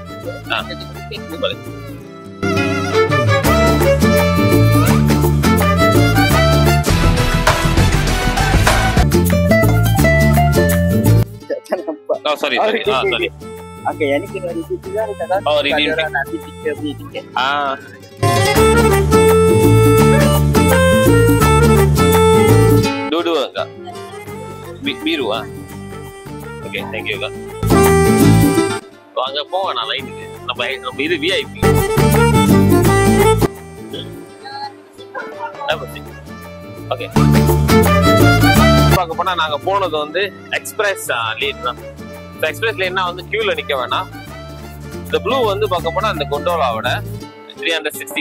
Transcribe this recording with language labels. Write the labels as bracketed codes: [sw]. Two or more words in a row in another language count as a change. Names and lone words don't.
[en] Boleh. Oh sorry. Sorry. [ms] Okay, yang ni kena redeem juga kan? [en] Oh redeem. [ms] Nanti tiket beli tiket. Dua-dua enggak? [en] Biru Okay, thank you kak. [ta] அங்க போவேன் நான் லைனுக்கு. நம்ம இது விஐபி. ஓகே. பார்க்க போனா நாங்க போனது வந்து [en] express lane [ta] தான். [en] express lane [ta] வந்து கியூல நிக்க வேணாம். இந்த ப்ளூ வந்து பார்க்க போனா அந்த கொண்டோலாவோட 360.